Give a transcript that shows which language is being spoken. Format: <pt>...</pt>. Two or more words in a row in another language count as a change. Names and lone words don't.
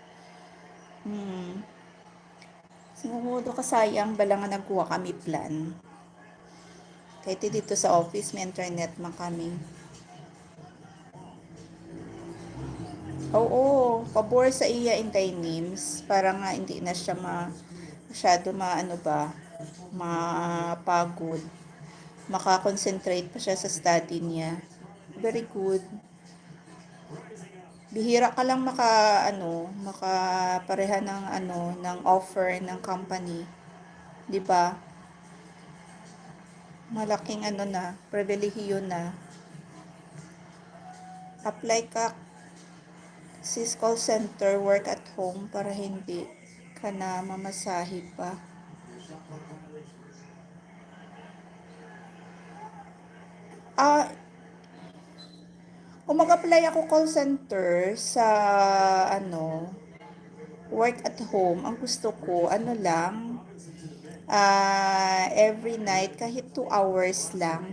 <hil>Siguro kasayang bala nga nagkuha kami plan.</hil> <tl>Kahit dito sa office may internet man kami.</tl> <hil>Oo, pabor sa iya intay names para nga hindi na siya masyado mapagod.</hil> <tl>Makakonsentrate pa siya sa study niya.</tl> <en>Very good.</en> <tl>Bihira ka lang makapareha ng offer ng company. 'Di ba? Malaking pribilehiyo na. Apply ka sa</tl> <en>call center, work at home</en> <tl>para hindi ka na mamasahe pa. Kung mag-apply ako</tl> <en>call center</en> <tl>sa</tl> <en>work at home,</en> <tl>ang gusto ko</tl> <en>every night</en> <tl>kahit 2 hours lang.</tl>